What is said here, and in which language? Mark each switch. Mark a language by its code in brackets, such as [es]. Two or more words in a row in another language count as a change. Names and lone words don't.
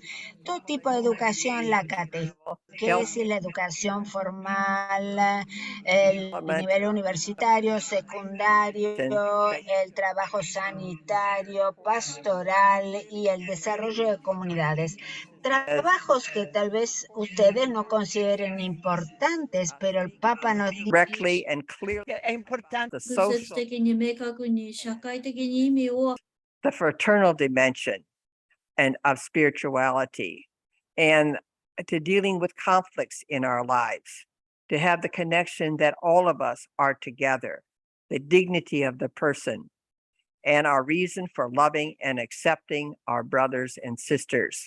[es] Todo tipo de educación, la catequesis, la educación formal, el nivel universitario, secundario, el trabajo sanitario, pastoral y el desarrollo de comunidades. Trabajos que tal vez ustedes no consideren importantes, pero el Papa nos dice [it] È importante. [ja] 直接的に明確に社会的に意味を [en] the fraternal dimension and of spirituality and to dealing with conflicts in our lives, to have the connection that all of us are together, the dignity of the person, and our reason for loving and accepting our brothers and sisters.